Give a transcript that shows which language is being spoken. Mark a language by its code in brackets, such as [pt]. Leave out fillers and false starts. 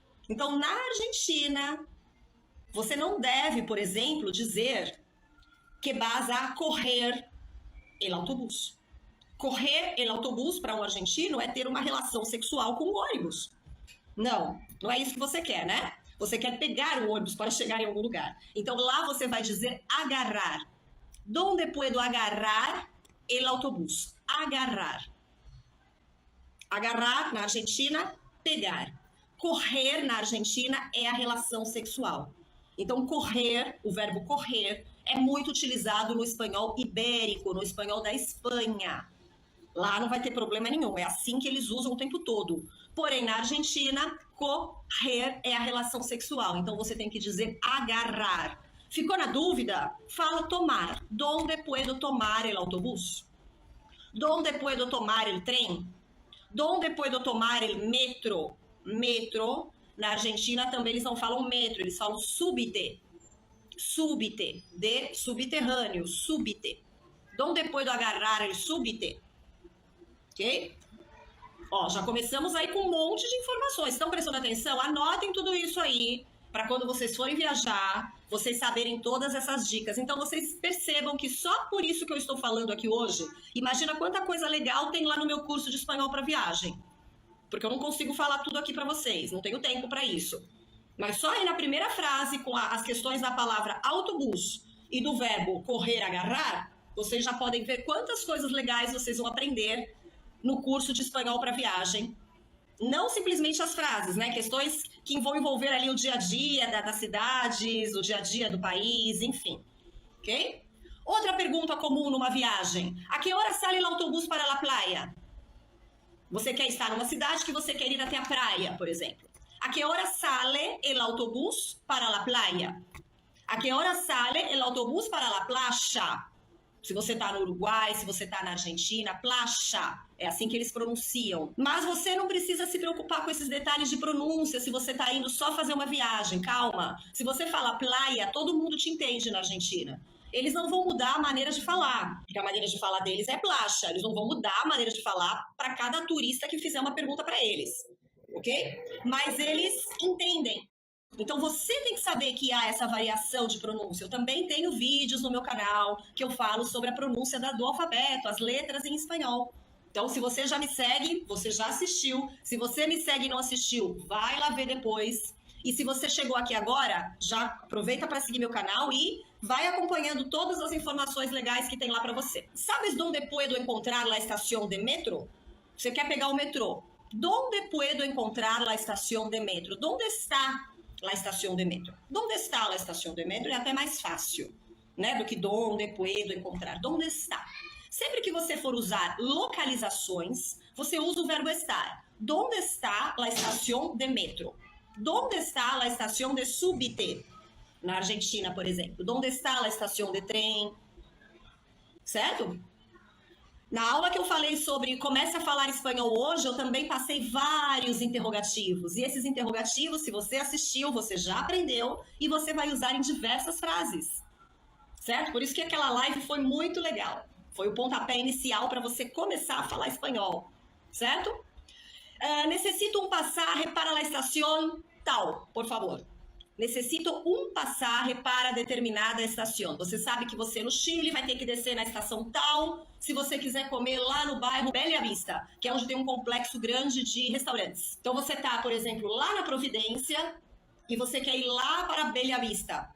[pt] Então, na Argentina, você não deve, por exemplo, dizer que [es] vas a correr el autobús. Correr el autobús [pt] para um argentino é ter uma relação sexual com o ônibus. Não, não é isso que você quer, né? Você quer pegar o ônibus para chegar em algum lugar. Então lá você vai dizer agarrar. [es] Donde puedo agarrar el autobús? [pt] Agarrar. Agarrar na Argentina, pegar. Correr na Argentina é a relação sexual. Então correr, o verbo correr, é muito utilizado no espanhol ibérico, no espanhol da Espanha. Lá não vai ter problema nenhum, é assim que eles usam o tempo todo. Porém, na Argentina, correr é a relação sexual. Então, você tem que dizer agarrar. Ficou na dúvida? Fala tomar. [es] Donde puedo tomar el autobús? Donde puedo tomar el tren? Donde puedo tomar el metro? Metro. [pt] Na Argentina também eles não falam metro, eles falam subte. Subte, de subterrâneo, subte. [es] Donde puedo agarrar el subte? Ok? [pt] Ó, já começamos aí com um monte de informações. Estão prestando atenção? Anotem tudo isso aí, para quando vocês forem viajar, vocês saberem todas essas dicas. Então, vocês percebam que só por isso que eu estou falando aqui hoje, imagina quanta coisa legal tem lá no meu curso de espanhol para viagem. Porque eu não consigo falar tudo aqui para vocês, não tenho tempo para isso. Mas só aí na primeira frase, com as questões da palavra autobus e do verbo correr, agarrar, vocês já podem ver quantas coisas legais vocês vão aprender no curso de espanhol para viagem. Não simplesmente as frases, né? Questões que vão envolver ali o dia a dia das cidades, o dia a dia do país, enfim. Ok? Outra pergunta comum numa viagem. [es] A que hora sale [pt] o autobús para a praia? Você quer estar numa cidade que você quer ir até a praia, por exemplo. [es] A que hora sale el autobús para la playa? A que hora sale el autobús para la playa? [pt] Se você está no Uruguai, se você está na Argentina, playa. É assim que eles pronunciam. Mas você não precisa se preocupar com esses detalhes de pronúncia se você está indo só fazer uma viagem. Calma. Se você fala playa, todo mundo te entende na Argentina. Eles não vão mudar a maneira de falar, porque a maneira de falar deles é playa. Eles não vão mudar a maneira de falar para cada turista que fizer uma pergunta para eles. Ok? Mas eles entendem. Então você tem que saber que há essa variação de pronúncia. Eu também tenho vídeos no meu canal que eu falo sobre a pronúncia do alfabeto, as letras em espanhol. Então, se você já me segue, você já assistiu. Se você me segue e não assistiu, vai lá ver depois. E se você chegou aqui agora, já aproveita para seguir meu canal e vai acompanhando todas as informações legais que tem lá para você. [es] ¿Sabes dónde puedo encontrar la estación de metro? [pt] Você quer pegar o metrô. [es] ¿Dónde puedo encontrar la estación de metro? ¿Dónde está la estación de metro? ¿Dónde está la estación de metro? [pt] É até mais fácil, né? Do que [es] donde puedo encontrar. ¿Dónde está? [pt] Sempre que você for usar localizações, você usa o verbo estar. [es] ¿Dónde está la estación de metro? ¿Dónde está la estación de subte? [pt] Na Argentina, por exemplo. [es] ¿Dónde está la estación de trem? [pt] Certo? Na aula que eu falei sobre comece a falar espanhol hoje, eu também passei vários interrogativos. E esses interrogativos, se você assistiu, você já aprendeu e você vai usar em diversas frases. Certo? Por isso que aquela live foi muito legal. Foi o pontapé inicial para você começar a falar espanhol. Certo? [es] Necesito um pasaje para la estación tal, por favor. [pt] Necessito um pasaje para determinada estação. Você sabe que você no Chile vai ter que descer na estação tal, se você quiser comer lá no bairro Bella Vista, que é onde tem um complexo grande de restaurantes. Então você tá, por exemplo, lá na Providência e você quer ir lá para Bella Vista.